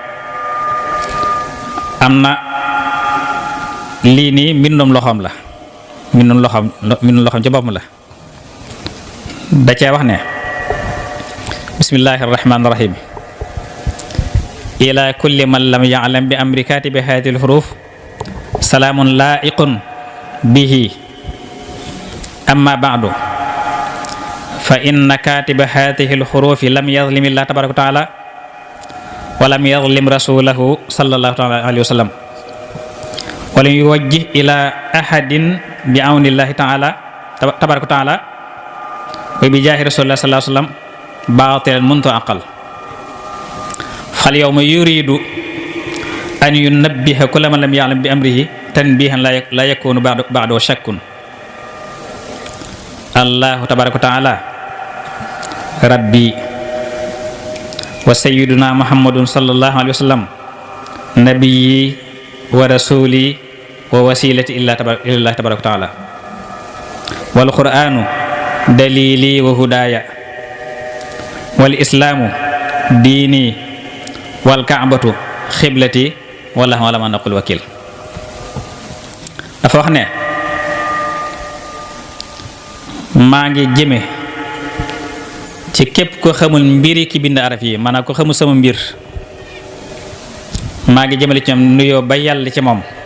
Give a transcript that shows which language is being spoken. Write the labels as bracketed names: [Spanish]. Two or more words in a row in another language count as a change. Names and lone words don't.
[Wolof] am na lii nii mbindum loxoom la, mbindum loxoom ci boppam la. da cee wax ne [Arabic] بسم الله الرحمن الرحيم إلى كل من لم يعلم بأمر كاتب هذه الحروف سلام لائق به أما بعد فإن كاتب هذه الحروف لم يظلم الله تبارك وتعالى و لم يظلم رسوله صلى الله عليه وسلم ولم يوجه إلى أحد بعون الله تعالى تبارك وتعالى وبجاه رسول الله صلى الله عليه وسلم باطلا منذ عقل فاليوم يريد أن ينبه كل من لم يعلم بأمره تنبيها لا يكون بعده شك. الله تبارك وتعالى ربي وسيدنا محمد صلى الله عليه وسلم نبيي ورسولي ووسيلتي إلى الله تبارك وتعالى والقرآن دليلي وهداي والإسلام ديني والكعبة قبلتي والله على ما نقول وكيل. [Wolof] dafa wax ne maa ngi jëme ci képp ko xamul mbiri ki bind araf yi, maanaam ko xamul sama mbir, maa ngi jëmale ci ñoom nuyoo ba yàlla ci moom.